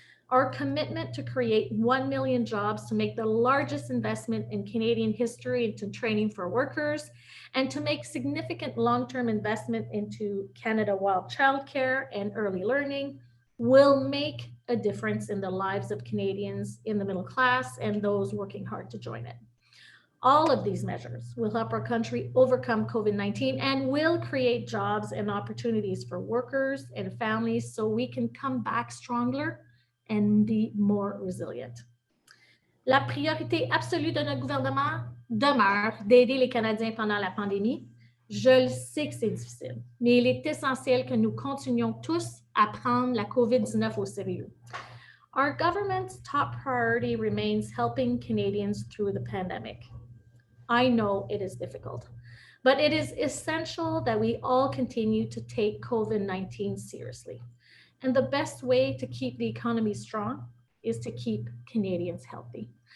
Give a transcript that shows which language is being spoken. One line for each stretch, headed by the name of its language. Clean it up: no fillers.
English: Our commitment to create 1 million jobs, to make the largest investment in Canadian history into training for workers, and to make significant long-term investment into Canada-wide childcare and early learning will make a difference in the lives of Canadians in the middle class and those working hard to join it. All of these measures will help our country overcome COVID-19 and will create jobs and opportunities for workers and families so we can come back stronger and be more resilient.
French: La priorité absolue de notre gouvernement demeure d'aider les Canadiens pendant la pandémie. Je le sais que c'est difficile, mais il est essentiel que nous continuions tous à prendre la COVID-19 au sérieux.
English: Our government's top priority remains helping Canadians through the pandemic. I know it is difficult, but it is essential that we all continue to take COVID-19 seriously. And the best way to keep the economy strong is to keep Canadians healthy.